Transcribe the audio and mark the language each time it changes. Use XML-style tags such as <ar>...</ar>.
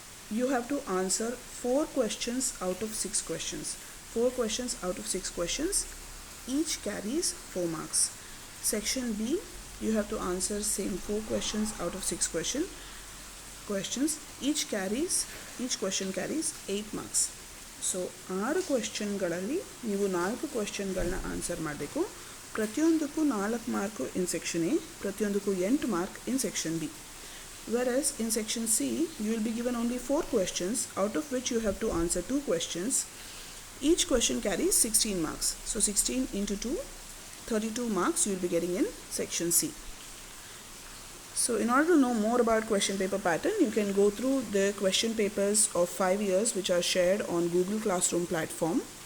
<en>You have to answer 4 questions out of 6 questions. 4 questions out of 6 questions, each carries 4 marks. Section B, you have to answer same 4 questions out of 6 questions. Each question carries 8 marks.</en> <kn>So 6 ಕ್ವೆಶ್ಚನ್ಗಳಲ್ಲಿ ನೀವು 4 ಕ್ವೆಶ್ಚನ್ಗಳನ್ನ answer ಮಾಡಬೇಕು. ಪ್ರತಿಯೊಂದಕ್ಕೂ 4 mark</kn> <en>in section A,</en> <kn>ಪ್ರತಿಯೊಂದಕ್ಕೂ 8 mark</kn> <en>In section B. Whereas in section C, you will be given only 4 questions, out of which you have to answer 2 questions. Each question carries 16 marks. So 16 into 2, 32 marks you will be getting in section C. So in order to know more about question paper pattern, you can go through the question papers of 5 years which are shared on Google Classroom platform.</en>